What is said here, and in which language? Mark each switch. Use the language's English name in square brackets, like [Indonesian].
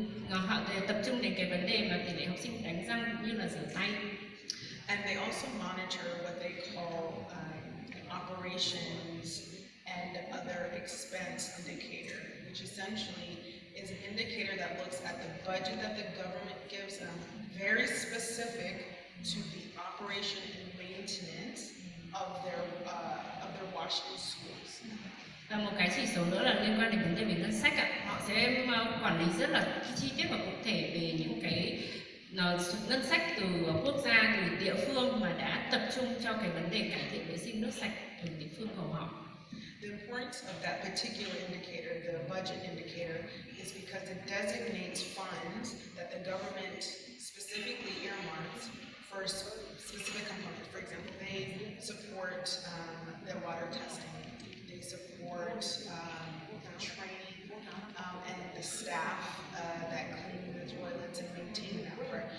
[Vietnamese] Họ tập trung đến cái vấn đề mà tỷ lệ học sinh đánh răng như là rửa tay. [English] And they also monitor what they call operations and other expense indicator, which essentially is an indicator that looks at the budget that the government gives them, very specific to the operation and maintenance of their WASH in schools. [Vietnamese] Và một cái chỉ số nữa là liên quan đến vấn đề về ngân sách ạ. Họ sẽ quản lý rất là chi tiết và cụ thể về những cái ngân sách từ quốc gia, từ địa phương mà đã tập trung cho cái vấn đề cải thiện vệ sinh nước sạch ở địa phương của họ. [English] The importance of that particular indicator, the budget indicator, is because it designates funds that the government specifically earmarks for specific components. For example, they support the water testing, they support training, and the staff that clean the toilets and maintain that part.